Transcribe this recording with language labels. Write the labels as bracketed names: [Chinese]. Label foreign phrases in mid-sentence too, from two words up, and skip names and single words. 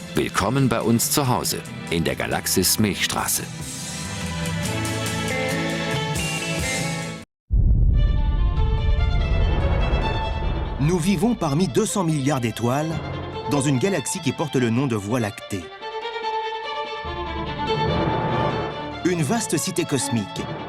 [German] Willkommen bei uns zu Hause, in der Galaxis Milchstraße. [French] Nous vivons parmi 200 milliards d'étoiles, dans une galaxie qui porte le nom de Voie lactée. Une vaste cité cosmique.